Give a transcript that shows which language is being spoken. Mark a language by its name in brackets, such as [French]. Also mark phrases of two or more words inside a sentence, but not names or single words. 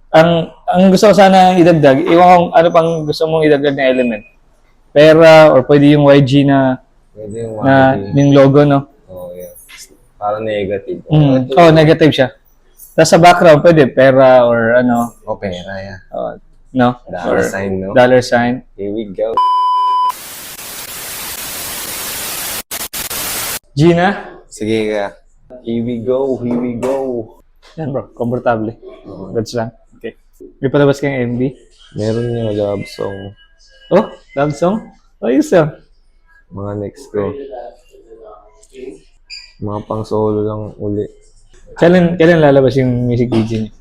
[Filipino] Ang gusto ko sana idagdag, iwan kong ano pang gusto mong idagdag na element. Pera, or pwede yung YG na, Pwede yung na yung logo, no? [English] Oh, yeah. [Filipino] Para negative. Oh, negative siya. Tapos sa background, pwede pera or ano. Oh, pera yan. No? [English] Dollar Or sign, no? Dollar sign. Here we go. Gina? [Filipino] Sige ka. [English] Here we go, here we go. [Filipino] Yan bro, komportable. Goods lang. Okay. May palabas kang MV? Meron yung [English] love song. Oh, love song? [Filipino] Ayos ah. Mga next ko. Mga pang solo lang uli. Kailan lalabas yung music video niya?